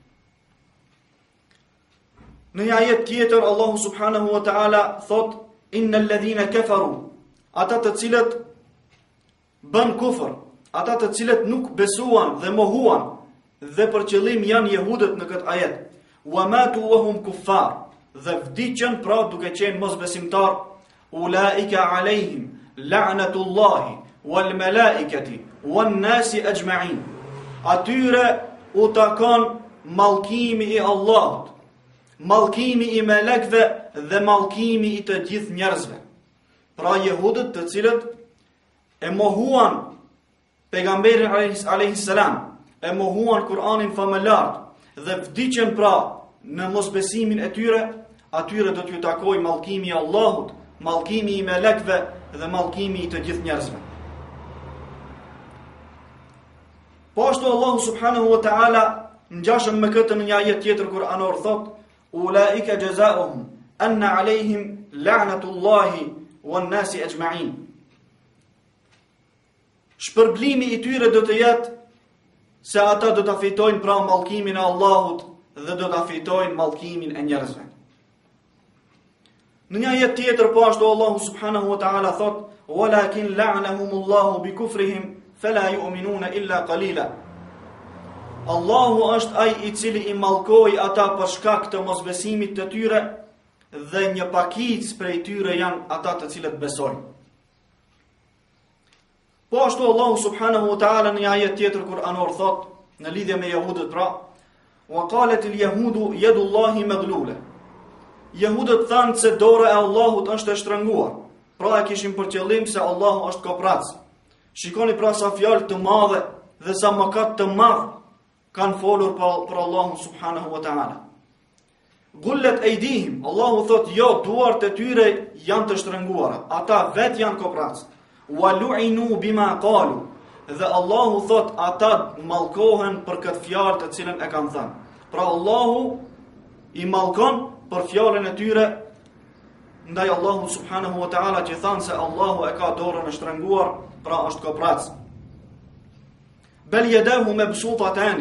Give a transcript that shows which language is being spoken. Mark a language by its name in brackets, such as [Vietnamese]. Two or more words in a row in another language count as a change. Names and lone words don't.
[Albanian] Në një ajet tjetër Allahu [Arabic] سبحانه وتعالى [Albanian] thot [Arabic] إن الذين كفروا, [Albanian] ata të cilët bën kufër, ata të cilët nuk besuan dhe mohuan, dhe për qëllim janë jehudët në këtë ajet, [Arabic] وماتوا وهم كفار, [Albanian] dhe vdiqën pra duke qenë mosbesimtar, [Arabic] أولئك عليهم لعنة الله والملائكة والناس أجمعين. [Albanian] Atyre u takon mallkimi i Allahut, mallkimi i melekëve dhe mallkimi i të gjithë njerëzve. Pra jehudët të cilët e mohuan pejgamberin [Arabic] عليه السلام, [Albanian] e mohuan Kur'anin famëlar dhe vdiqën pra në mosbesimin e tyre, atyre do t'ju takoj mallkimi i Allahut, mallkimi i melekëve dhe mallkimi i të gjithë njerëzve. Po ashtu Allahu [Arabic] سبحانه وتعالى [Albanian] ngjashëm me këtë në një ajet tjetër Kur'anor thot [Arabic] أولئك جزاؤهم أن عليهم لعنة الله والناس أجمعين. [Albanian] Shpërblimi i tyre do të jetë se ata do të fitojnë pra mallkimin e Allahut dhe do të fitojnë mallkimin e njerëzve. Në një ajet tjetër po ashtu Allahu [Arabic] سبحانه وتعالى [Albanian] thot [Arabic] ولكن لعنهم الله بكفرهم فلا يؤمنون إلا قليلا. [Albanian] Allahu është ai i cili i mallkoi ata për shkak të mosbesimit të tyre dhe një pakicë prej tyre janë ata të cilët besojnë. Po ashtu Allahu [Arabic] سبحانه وتعالى [Albanian] në një ajet tjetër Kur'anor thot në lidhje me jehudët pra [Arabic] وقالت اليهود يد الله مغلولة. [Albanian] Jehudët thanë se dora e Allahut është e shtrënguar. Pra e kishin për qëllim se Allahu është koprac. Shikoni pra sa fjalë të madhe dhe sa mëkat të madh kanë folur për Allahun [Arabic] سبحانه وتعالى. غلت أيديهم, [Albanian] Allahu thot jo, duart e tyre janë të shtrënguara, ata vet janë koprac. [Arabic] ولعنوا بما قالوا, [Albanian] dhe Allahu thot ata mallkohen për këtë fjalë të cilën e kanë thënë. Pra Allahu i mallkon për fjalën e tyre ndaj Allahu [Arabic] سبحانه وتعالى [Albanian] që thanë se Allahu e ka dorën e shtrënguar, pra është koprac. [Arabic] بل يداه مبسوطتان.